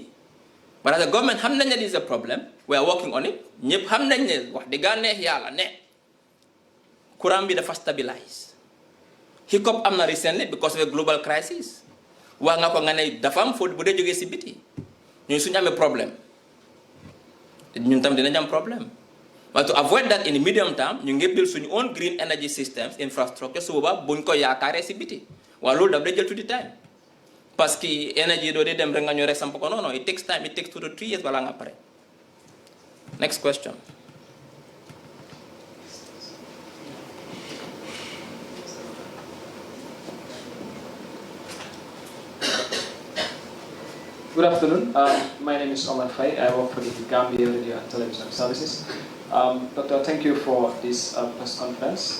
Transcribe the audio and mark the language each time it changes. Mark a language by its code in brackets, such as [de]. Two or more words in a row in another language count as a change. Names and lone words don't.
[en] but as a government [wo] xam nañ ne [en] this is a problem we are working on it [wo] ñëpp xam nañ ne wax dëgg neex yàlla ne courant bi dafa stabilize hiccup am na [en] recently because of a global crisis [wo] wax nga ko nga ne dafa am foo bu dee jógee si biti ñun suñu amee problème ñun tam dinañ am problème [en] but to avoid that in the medium term [wo] ñu ngi build suñu [en] own green energy systems infrastructure [wo] su boobaa buñ ko yaakaaree si biti waaw loolu daf day jël tuuti time [fr] parce que énergie [wo] doo dee dem rek nga ñëw rek samp ko non non [en] it takes time it takes 2 to 3 years [wo] balaa nga pare [en] next question. Good afternoon. My name is Omar Faye. I work for the Gambia Radio and Television Services. Doctor, thank you for this press conference.